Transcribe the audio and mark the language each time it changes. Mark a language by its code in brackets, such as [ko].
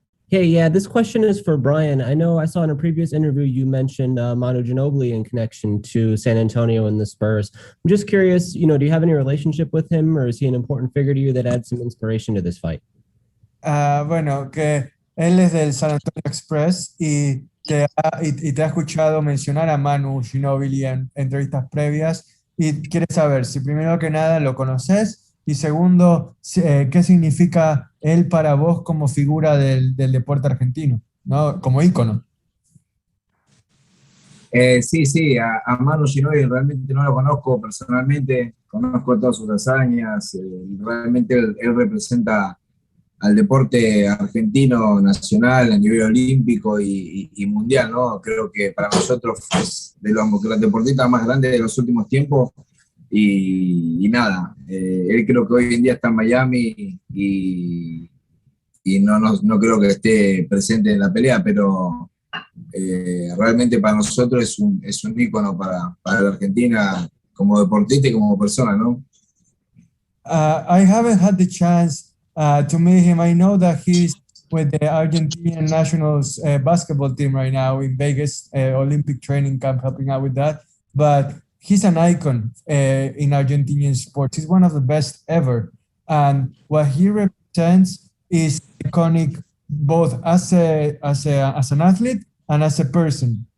[en] Hey, yeah, this question is for Brian. I know I saw in a previous interview you mentioned Manu Ginobili in connection to San Antonio and the Spurs. I'm just curious, do you have any relationship with him, or is he an important figure to you that adds some inspiration to this fight? [es] Bueno, que él es del San Antonio Express y te ha escuchado mencionar a Manu Ginobili en entrevistas previas. y quiere saber si primero que nada lo conoces y segundo, qué significa él para vos como figura del deporte argentino, ¿no? Como ícono. Sí, a Manu Ginóbili realmente no lo conozco personalmente, conozco todas sus hazañas, realmente él representa al deporte argentino nacional a nivel olímpico y mundial, ¿no? Creo que para nosotros es de los deportistas más grandes de los últimos tiempos y nada, él creo que hoy en día está en Miami y no creo que esté presente en la pelea, pero realmente para nosotros es un ícono para la Argentina como deportista y como persona, ¿no? [en] I haven't had the chance to meet him. I know that he's with the Argentinian nationals basketball team right now in Vegas, Olympic training camp, helping out with that. But he's an icon in Argentinian sports. He's one of the best ever. And what he represents is iconic both as an athlete and as a person.